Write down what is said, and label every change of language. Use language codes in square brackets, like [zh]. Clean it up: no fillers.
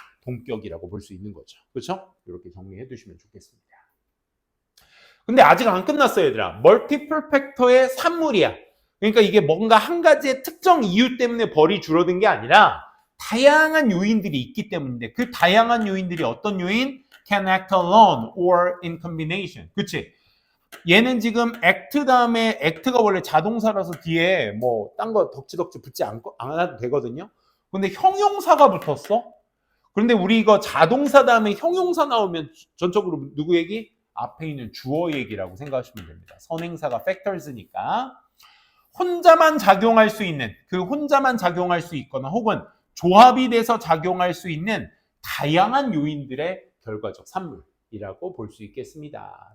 [ko] 동격이라고 볼 수 있는 거죠. 그렇죠? 이렇게 정리해 두시면 좋겠습니다. 근데 아직 안 끝났어요, 얘들아. 멀티플 팩터의 산물이야. 그러니까 이게 뭔가 한 가지의 특정 이유 때문에 벌이 줄어든 게 아니라 다양한 요인들이 있기 때문인데 그 다양한 요인들이 어떤 요인? [en] Can act alone or in combination. [ko] 그치? 얘는 지금 act 다음에 act가 원래 자동사라서 뒤에 딴 거 덕지덕지 붙지 않아도 되거든요. 근데 형용사가 붙었어. 그런데 우리 이거 자동사 다음에 형용사 나오면 전적으로 누구 얘기? 앞에 있는 주어 얘기라고 생각하시면 됩니다. 선행사가 factors니까 혼자만 작용할 수 있는 혼자만 작용할 수 있거나 혹은 조합이 돼서 작용할 수 있는 다양한 요인들의 결과적 산물이라고 볼 수 있겠습니다.